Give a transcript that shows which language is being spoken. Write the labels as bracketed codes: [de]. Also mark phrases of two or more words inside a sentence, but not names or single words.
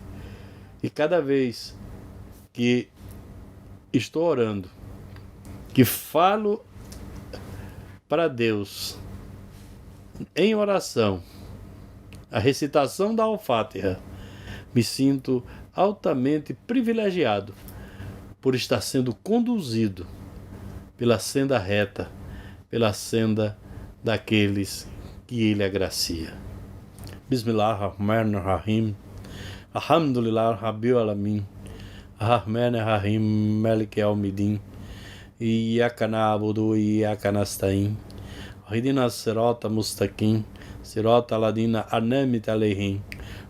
[pt] E cada vez que estou orando, que falo para Deus em oração, a recitação da Al-Fatiha, me sinto altamente privilegiado por estar sendo conduzido pela senda reta, pela senda daqueles que Ele agracia. [ar] بسم الله الرحمن الرحيم. الحمد لله رب العالمين. الرحمن الرحيم، مالك الميدين، إياك نعبد وإياك نستعين. اهدنا صراط مستقيم. صراط الذين أنعمت عليهم.